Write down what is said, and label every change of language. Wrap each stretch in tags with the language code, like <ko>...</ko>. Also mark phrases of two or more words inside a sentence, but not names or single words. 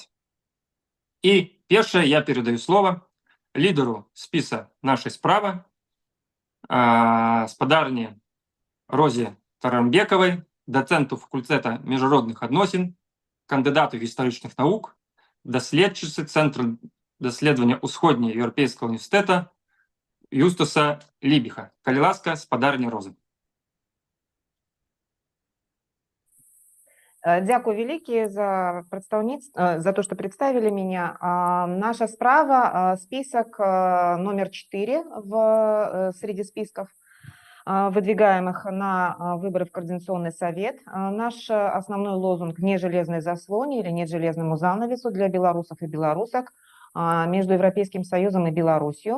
<be>І першае я перадаю слова лідару спіса «Нашай справа», спадарні Розе Таранбекавай, дацэнту факультэта міжнародных адносін, кандыдату гістарычных навук, даследчыцы Цэнтру даследавання ўсходнееўрапейскага універсітэта Юстаса Лібіха. Калі ласка, спадарня Розы.</be> <ru>Дякую великие за за то, что представили меня. Наша справа список номер 4 среди списков, выдвигаемых на выборы в Координационный совет. Наш основной лозунг «Не железной заслоне» или «Нет железному занавесу» для белорусов и белорусок между Европейским Союзом и Беларусью.</ru>